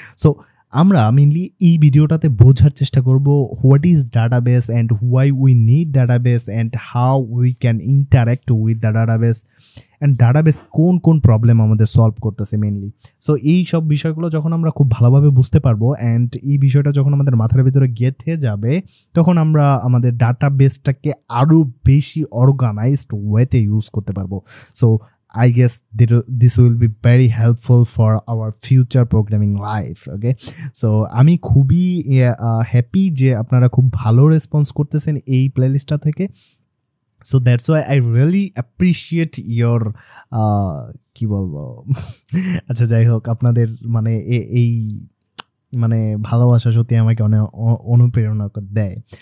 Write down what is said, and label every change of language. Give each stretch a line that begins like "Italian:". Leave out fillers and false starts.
Bangla: So আমরা mainly এই ভিডিওটাতে বোঝার চেষ্টা করব
English: what is database and why we need database and how we can interact with the database and
Bangla: database কোন কোন প্রবলেম আমাদের সলভ করতেছে মেইনলি। সো এই সব বিষয়গুলো যখন আমরা খুব ভালোভাবে বুঝতে পারবো অ্যান্ড এই বিষয়টা যখন আমাদের মাথার ভিতরে গেঁথে যাবে, তখন আমরা আমাদের ডাটাবেসটাকে আরও বেশি অর্গানাইজড ওয়েতে ইউজ করতে পারবো।
English: So I guess this will be very helpful for our future programming life.
Bangla: Okay, so আমি খুবই হ্যাপি যে আপনারা খুব ভালো রেসপন্স করতেছেন এই প্লেলিস্টটা থেকে। So
English: that's why I really appreciate your
Bangla: কি বলবো আচ্ছা যাই হোক, আপনাদের মানে এই মানে ভালোবাসা সত্যি আমাকে অনেক অনুপ্রেরণা দেয়।